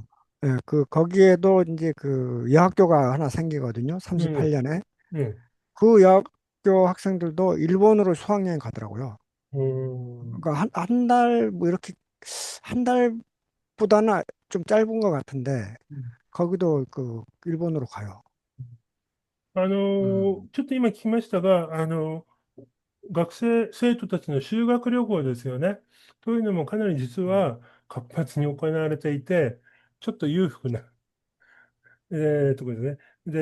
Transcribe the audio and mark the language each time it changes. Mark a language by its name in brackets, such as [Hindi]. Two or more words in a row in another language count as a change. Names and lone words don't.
[Korean] 예, 거기에도 이제 그 여학교가 하나 생기거든요. 네, 38년에. 네. 그 여학교 학생들도 일본으로 수학여행 가더라고요. 음, 그러니까 한 달, 뭐 이렇게, 한 달보다는 좀 짧은 것 같은데, 거기도 일본으로 가요. [Japanese] うん。ちょっと今聞きましたが、生徒たちの修学旅行ですよね。というのもかなり実は活発に行われていて、ちょっと裕福な、ところですね。